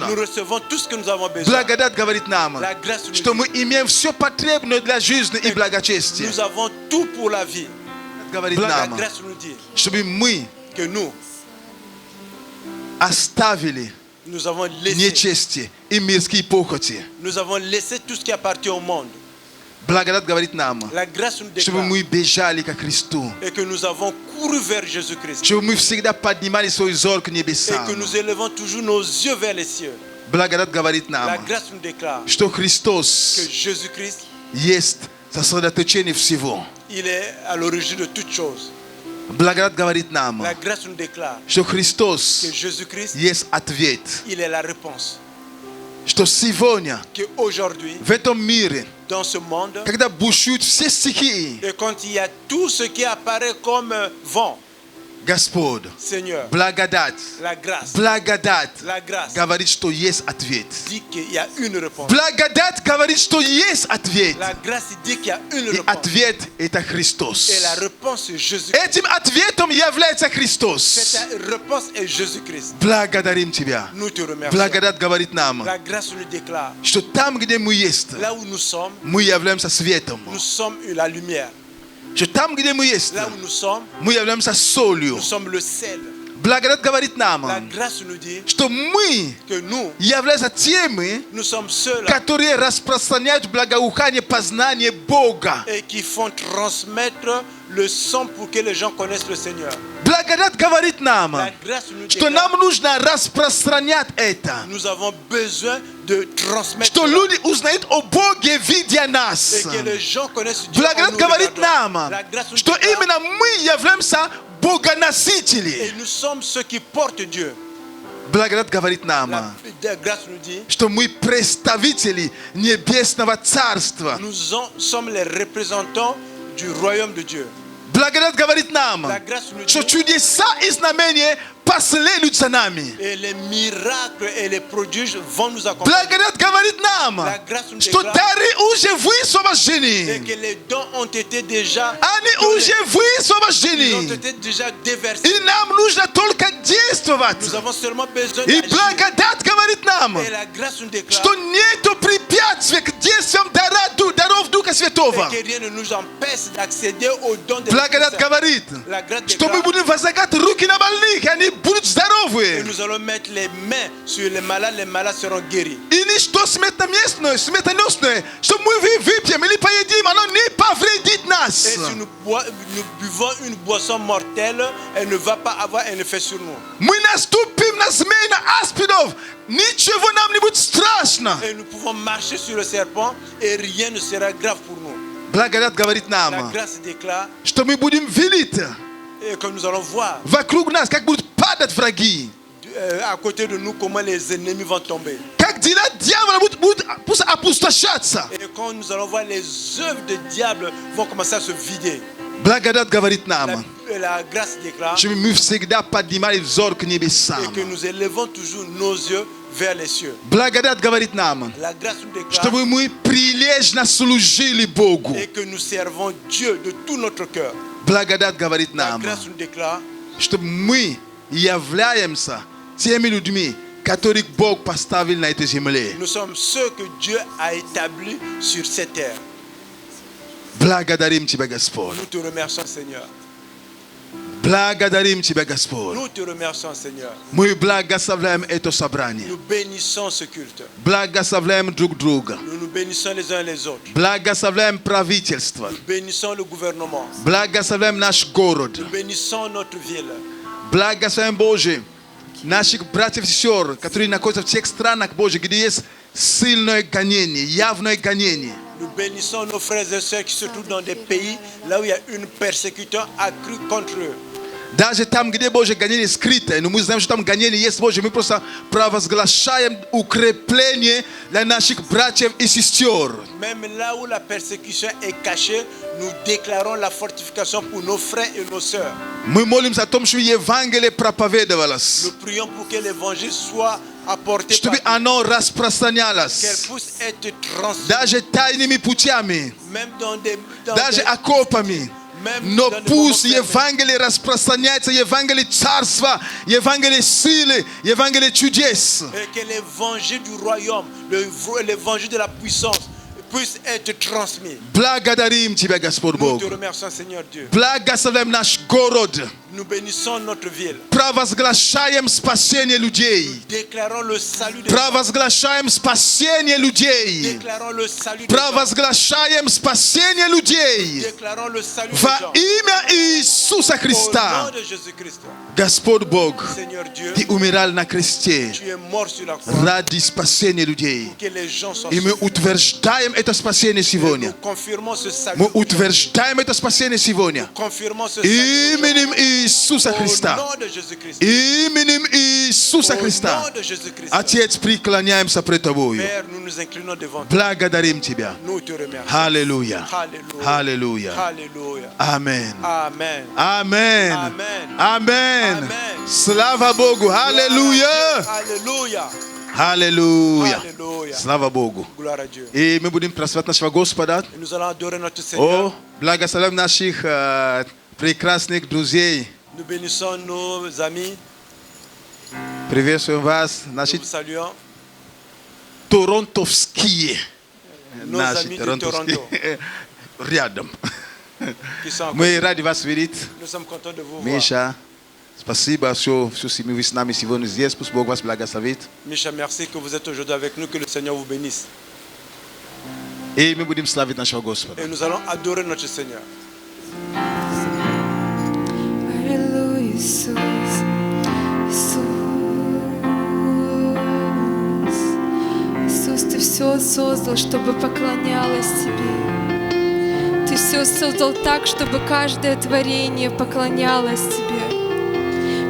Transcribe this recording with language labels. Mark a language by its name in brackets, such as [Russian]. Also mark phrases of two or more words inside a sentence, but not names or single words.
[French] nous recevons tout ce que nous avons besoin. [Russian] Благодать говорит нам, [French] La grâce nous [Russian] что [French] dit [Russian] мы имеем все потребное для жизни и благочестия. [French] nous avons tout pour la vie. [Russian] Говорит [French] La [Russian] нам, [French] grâce nous dit [Russian] чтобы мы [French] que nous [Russian] оставили [French] avons laissé, [Russian] нечестие и мирские похоти. [French] nous avons laissé tout ce qui appartient au monde. [Russian] Благодать говорит нам, [French] La grâce nous [Russian] чтобы [French] déclare [Russian] мы бежали ко Христу. [French] et que nous avons couru vers Jésus-Christ [Russian] Чтобы мы всегда поднимали свой взор к [French] et [Russian] небесам. [French] que nous élevons toujours nos yeux vers les cieux. [Russian] Благодать говорит [French] La [Russian] нам, [French] grâce nous déclare [Russian] что [French] que [Russian] Христос [French] Jésus-Christ, [Russian] есть сосредоточение всего. [French] il est à l'origine de toutes choses. [Russian] Благодать говорит нам, [French] La grâce nous déclare [Russian] что [French] que [Russian] Христос [French] Jésus-Christ, [Russian] есть ответ. [French] il est la réponse. [Russian] Что сегодня [French] Qu'aujourd'hui, [Russian] в этом мире, [French] dans ce monde, [Russian] когда бушуют все стихии, [French] et quand il y a tout ce qui apparaît comme vent, [Russian] Господь, [French] Seigneur, [Russian] благодать, [French] la grâce [Russian] благодать [French] grâce [Russian] говорит, что есть ответ. [French] dit qu'il y a une réponse. [Russian] Благодать говорит, что есть ответ. [French] La grâce dit qu'il y a une [Russian] И [French] réponse. [Russian] ответ – это Христос. [French] Et la réponse c'est Jésus. [Russian] Этим ответом является Христос. [French] Cette réponse est Jésus-Christ. [Russian] Благодарим Тебя. [French] Nous te remercions. [Russian] Благодать говорит нам, [French] La grâce nous déclare. [Russian] что там, где мы есть, [French] Là où nous sommes [Russian] мы являемся светом. [French] la lumière. [Russian] Что там, где мы есть, [French] Là où nous sommes [Russian] мы являемся солью. [French] le sel. [Russian] Благодать говорит [French] La [Russian] нам, [French] grâce nous dit [Russian] что мы [French] que nous [Russian] являемся теми, [French] sommes ceux-là [Russian] которые распространяют благоухание познания Бога. [French] et qui font transmettre le sang pour que les gens connaissent le Seigneur. [Russian] Благодать говорит нам, [French] La grâce nous [Russian] что [French] déclare [Russian] нам нужно распространять это. [French] nous avons besoin de transmettre [Russian] Что [French] cela. [Russian] люди узнают о Боге, видя [French] Et [Russian] нас. [French] que les gens connaissent Dieu en [Russian] Благодать [French] nous [Russian] говорит [French] regardant. [Russian] нам, [French] La grâce nous [Russian] что [French] déclare [Russian] именно мы являемся богоносители. [French] et nous sommes ceux qui portent Dieu. [Russian] Благодать говорит нам, [French] La grâce nous dit [Russian] что мы представители Небесного Царства. [French] nous sommes les représentants du royaume de Dieu. [Russian] Благодать говорит нам, [French] La grâce nous [Russian] что [French] dit [Russian] чудеса и знамения последуют за нами. [French] et les miracles et les prodiges vont nous accompagner. [Russian] Благодать говорит нам, [French] La grâce nous [Russian] что [French] déclare [Russian] дары уже [French] et [Russian] высвобождены. [French] que les dons ont été déjà [Russian] Они [French] donnés. [Russian] уже [French] Ils ont [Russian] высвобождены. [French] été déjà déversés. [Russian] И нам нужно только действовать. [French] Nous avons seulement besoin [Russian] И [French] d'agir. [Russian] благодать говорит нам, [French] Et la grâce nous déclare [Russian] что нету препятствий к действиям даров Духа Святого. [French] et que rien ne nous empêche d'accéder aux dons de [Russian] Благодать [French] l'Esprit Saint. [Russian] говорит, [French] La grâce [Russian] что мы [French] déclare [Russian] будем возлагать руки на больных, и они будут [French] que [Russian] здоровы. [French] nous allons mettre les mains sur les malades seront guéris. [Russian] И ничто смертоносное, что мы выпьем или поедим, оно не повредит [French] Et [Russian] нас. [French] si nous buvons une boisson mortelle, elle ne va pas avoir un effet sur nous. [Russian] Мы наступим на змей, на аспидов, ничего нам не будет страшно. [French] Et nous pouvons marcher sur le serpent et rien ne sera grave pour nous. [Russian] Благодать говорит [French] La [Russian] нам, [French] grâce déclare [Russian] что мы будем видеть [French] et que nous allons voir [Russian] вокруг нас, как будут падать враги. [French] à côté de nous comment les ennemis vont tomber. [Russian] Как дела дьявола будут опустошаться. [French] Et quand nous allons voir les œuvres du diable vont commencer à se vider. [Russian] Благодать говорит нам, [French] La grâce déclare [Russian] что мы всегда поднимали взор к небесам. [French] et que nous élevons toujours nos yeux vers les cieux. [Russian] Благодать говорит нам, [French] La grâce nous déclare [Russian] чтобы мы прилежно служили Богу. [French] et que nous servons Dieu de tout notre cœur. [Russian] Благодать говорит [French] La [Russian] нам, [French] grâce nous déclare [Russian] чтобы мы являемся теми людьми, которых Бог поставил на этой земле. [French] nous sommes ceux que Dieu a établis sur cette terre. [Russian] Благодарим Тебя, Господь. [French] Nous te remercions, Seigneur. [Russian] Благодарим Тебя, Господь. [French] Nous te remercions, Seigneur. [Russian] Мы благословляем это собрание. [French] Nous bénissons ce culte. [Russian] Благословляем друг друга. [French] Nous nous bénissons les uns les autres. [Russian] Благословляем правительство. [French] Nous bénissons le gouvernement. [Russian] Благословляем наш город. [French] Nous bénissons notre ville. [Russian] Благословляем, Боже, наших братьев и сестер, которые находятся в тех странах, Боже, где есть сильное гонение, явное гонение. [French] Nous bénissons nos frères et sœurs qui se trouvent dans des pays là où il y a une persécution accrue contre eux. [Russian] Даже там, где, Боже, гонение скрытое, но мы знаем, что там гонение есть, Боже, мы просто провозглашаем укрепление для наших братьев и сестер. [French] Même là où la persécution est cachée, nous déclarons la fortification pour nos frères et nos sœurs. [Russian] Мы молимся о том, чтобы Евангелие проповедовалось, [French] Nous prions pour que l'évangile soit apporté [Russian] чтобы [French] partout, [Russian] оно [French] qu'elle [Russian] распространялось, [French] puisse être transmise, [Russian] даже тайными путями, [French] même dans des [Russian] даже окопами. [French] même [Russian] Но [French] dans des [Russian] пусть [French] moments fermés. [Russian] Евангелие распространяется, Евангелие Царства, Евангелие силы, Евангелие чудес. [French] Et que l'évangile du royaume, l'évangile de la puissance puisse être transmis. [Russian] Благодарим Тебя, Господь [French] Nous [Russian] Бог. [French] te remercions, Seigneur Dieu. [Russian] Благословляем наш город. [French] Nous bénissons notre ville. [Russian] Провозглашаем спасение людей. [French] Déclarons le salut des gens. [Russian] Провозглашаем спасение людей. [French] Déclarons le salut des gens. [Russian] Провозглашаем спасение людей. [French] Déclarons le salut des [Russian] Во [French] gens. [Russian] имя Иисуса [French] Au nom [Russian] Христа. [French] de Jésus-Christ. [Russian] Господь Бог, [French] Seigneur Dieu, [Russian] Ты умирал на кресте [French] tu es mort sur la croix [Russian] ради спасения людей. [French] pour que les gens soient [Russian] И мы [French] sauvés. [Russian] утверждаем это спасение сегодня. [French] Nous confirmons ce salut. [Russian] Мы утверждаем это спасение сегодня. [French] Confirmons ce salut [Russian] Именем Иисуса [French] au [Russian] Христа. [French] nom de Jésus-Christ. [Russian] Именем Иисуса [French] Au [Russian] Христа. [French] nom de Jésus-Christ. [Russian] Отец, преклоняемся пред Тобою. [French] Père, nous nous inclinons devant toi. [Russian] Благодарим Тебя. [French] Nous te remercions. [Russian] Аллилуйя. [French] Alléluia. [Russian] Аллилуйя. [French] Alléluia. [Russian] Аминь. [French] Amen. [Russian] Аминь. [French] Amen. [Russian] Аминь. [French] Amen. [Russian] Слава Богу. Аллилуйя. [French] Alléluia. [Russian] Аллилуйя. [French] Alléluia. [Russian] Слава Богу. [French] Gloire à Dieu. [Russian] И мы будем прославлять нашего Господа. [French] Et nous allons adorer notre Seigneur. [Russian] О, благословим наших прекрасных друзей. [French] Nous bénissons nos amis. [Russian] Приветствуем вас, [French] Nous [Russian] наши [French] vous saluons. [Russian] торонтовские. [French] Nos amis de Toronto [Russian] Рядом. [French] qui sont en [Russian] Мы рады вас видеть. [French] Nous sommes contents de vous voir. [Russian] Миша, спасибо, что семью вы с нами сегодня здесь. Пусть Бог вас благословит. [French] Misha, merci que vous êtes aujourd'hui avec nous. Que le Seigneur vous bénisse. [Russian] И мы будем славить нашего Господа. [French] Et nous allons adorer notre Seigneur. [Russian] Аллилуйя, Иисус, Иисус. Иисус, Ты все создал, чтобы поклонялось Тебе. Ты все создал так, чтобы каждое творение поклонялось Тебе.